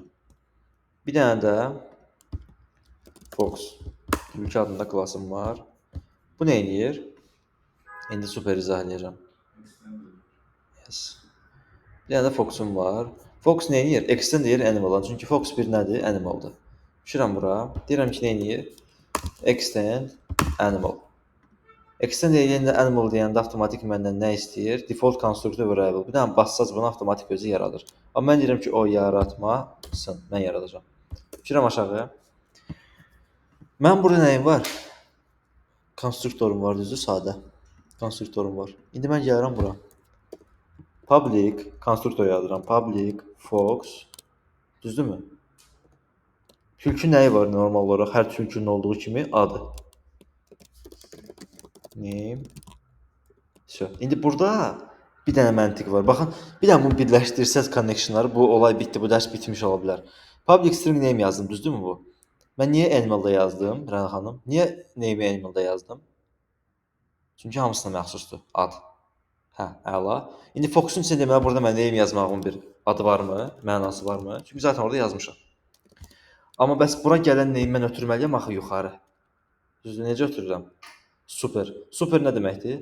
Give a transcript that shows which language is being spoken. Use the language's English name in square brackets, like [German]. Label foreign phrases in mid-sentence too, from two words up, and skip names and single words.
[Azerbaijani] Bir dənə də Fox. Ülke adında klassım var. Bu nə edir? İndi super izah edəcəm. Yes. Bir dənə də Fox'um var. Fox nə edir? Extend edir animal-dan. Çünki Fox bir nədir? Animal-dır. Düşürəm bura. Deyirəm ki, nə edir? [English] Extend animal. [Azerbaijani] Extend edəndə animal deyəndə avtomatik məndən nə istəyir? [English] Default constructor variable. [Azerbaijani] Bir dənə bassac bunu avtomatik özü yaradır. Amma mən deyirəm ki, o yaratmasın. Mən yaradacağam. Düşürəm aşağı. Mən burada nəyim var? Konstruktorum var, düzdür, sadə. Konstruktorum var. İndi mən gəlirəm bura. Public, konstruktor yaradıram. Public, Fox. Düzdürmü? Tülkü nəyi var normal olaraq? Hər tülkünün olduğu kimi adı. Name. Şö. İndi burada bir dənə məntiq var. Baxın, bir dənə bunu birləşdirsəz connectionları, bu olay bitdi, bu dərs bitmiş ola bilər. [English] Public string name [Azerbaijani] yazdım, düzdürmü bu? Mən niyə animal-da yazdım, Rəna xanım? Niyə name animal-da yazdım? Çünki hamısına məxsusdur ad. Hə, əla. İndi Fox'un içində deməli burada mən name yazmağımın bir adı varmı, mənası varmı? Çünki zaten orada yazmışam. Amma bəs bura gələn name mən ötürməliyəm axı yuxarı. Düzdür, necə ötürürəm? Super. Super nə deməkdir?